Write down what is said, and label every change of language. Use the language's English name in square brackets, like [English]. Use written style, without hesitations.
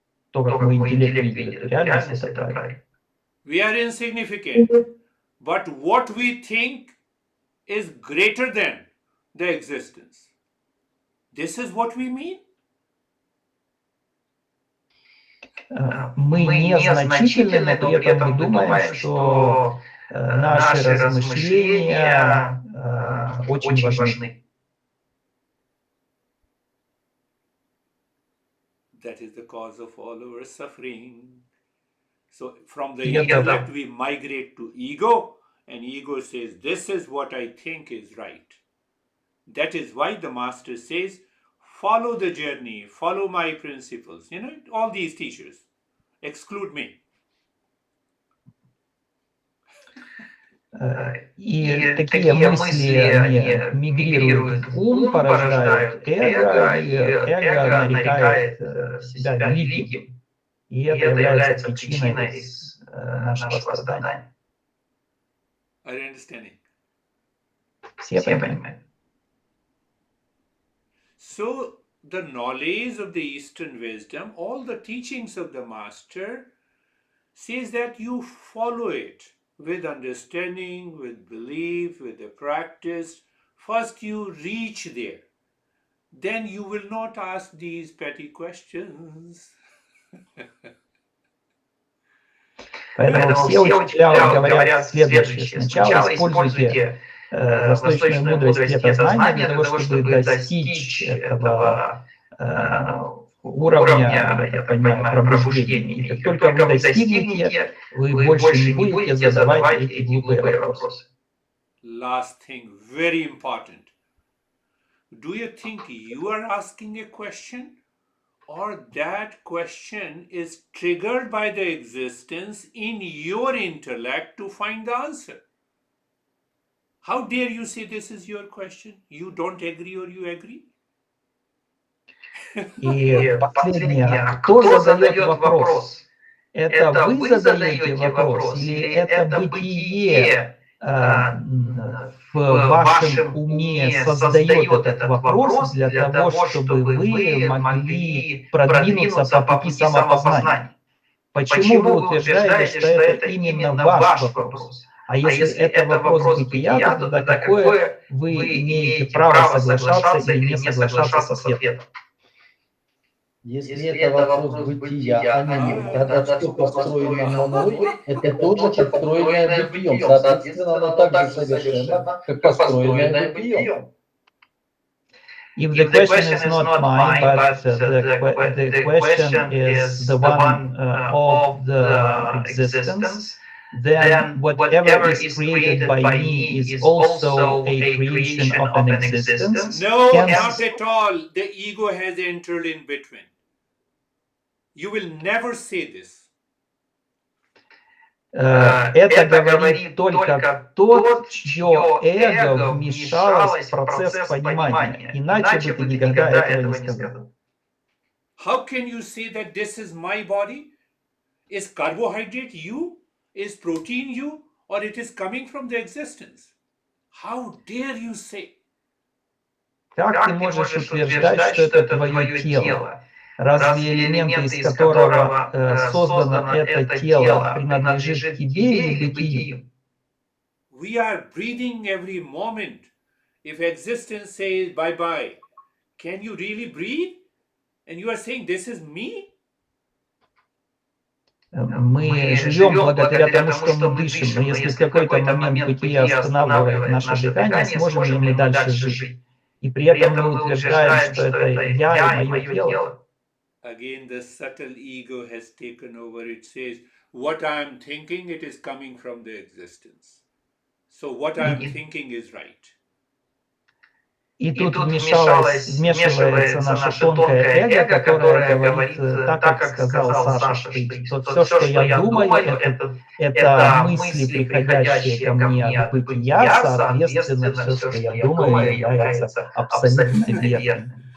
[Russian] То, как мой интеллект видит эту реальность, это правильно. [English] We are insignificant, but what we think is greater than the existence. This is what we mean? [Russian] Мы незначительны, но при этом мы думаем, что наши размышления очень важны. [English] That is the cause of all our suffering. So from the intellect we migrate to ego, and ego says, this is what I think is right. That is why the master says, follow the journey, follow my principles. You know, all these teachers, exclude me. [Russian] И такие мысли, они мигрируют в ум, порождают эго, и эго нарекает себя великим. И это является причиной нашего страдания. [English] Are you understanding? [Russian] Все это понимают. [English] So, the knowledge of the Eastern wisdom, all the teachings of the Master, says that you follow it with understanding, with belief, with the practice. First you reach there. Then you will not ask these petty questions. [Russian] Поэтому все учителя говорят следующее. Сначала используйте восточную мудрость и это знание для того, чтобы достичь этого уровня, я понимаю, пробуждения. И как только вы достигнете, вы больше не будете задавать эти глупые вопросы. [English] Last thing, very important. Do you think you are asking a question, or that question is triggered by the existence in your intellect to find the answer? How dare you say this is your question? You don't agree or you agree? [Russian] И последнее, кто задает вопрос? Это вы задаете вопрос или это бытие в вашем уме создает этот вопрос для того, чтобы вы могли продвинуться по пути самопознания? Почему вы утверждаете, что это именно ваш вопрос? А если это вопрос бытия, то тогда какое вы имеете право соглашаться или не соглашаться с ответом? Если это вопрос бытия, а не мир, тогда что построено мной, это тоже построенное бытием. Соответственно, оно так же совершенно, как построенное бытием. [English] If the question is not mine, but the question is the one of the existence, then whatever is created by me is also a creation of an existence. No, not at all. The ego has entered in between. You will never say this. [Russian] Это говорит только тот, чье эго вмешалось в процесс понимания. Иначе бы ты никогда этого не сказал. [English] How can you say that this is my body? Is carbohydrate you? Is protein you? Or it is coming from the existence? How dare you say? [Russian] Как ты можешь утверждать, что это твое тело? Разве элементы, из которого создано это тело, принадлежит тебе или бытию? [English] We are breathing every moment. If existence says bye-bye, can you really breathe? And you are saying this is me? [Russian] Мы живем благодаря тому, что мы дышим, но если в какой-то момент бытие останавливает наше дыхание, сможем ли мы дальше жить? И при этом мы утверждаем, что это я и мое тело. [English] Again, the subtle ego has taken over. It says, what I am thinking, it is coming from the existence. So what I am thinking is right. [Russian] И тут вмешивается наше тонкое эго, которое говорит, так как сказал Саша, что все, что я думаю, это мысли, приходящие ко мне от бытия, соответственно, все, что я думаю, является абсолютно верным.